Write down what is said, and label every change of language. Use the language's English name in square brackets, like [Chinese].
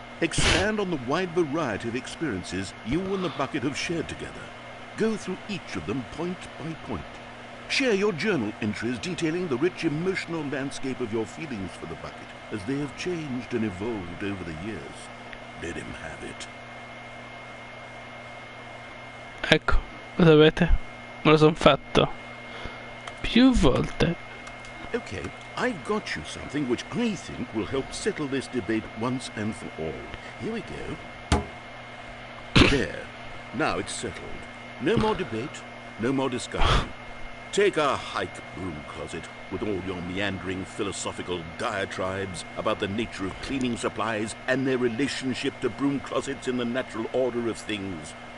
[English] Expand on the wide variety of experiences you and the bucket have shared together. Go through each of them point by point. Share your journal entries detailing the rich emotional landscape of your feelings for the bucket as they have changed and evolved over the years. Let him have it. [Italian] Ecco, lo sapete? Me lo son fatto più volte. [English] Okay, I've got you something which I think will help settle this debate once and for all. Here we go. There. Now it's settled. No more debate, no more discussion. Take our hike, broom closet, with all your meandering philosophical diatribes about the nature of cleaning supplies and their relationship to broom closets in the natural order of things.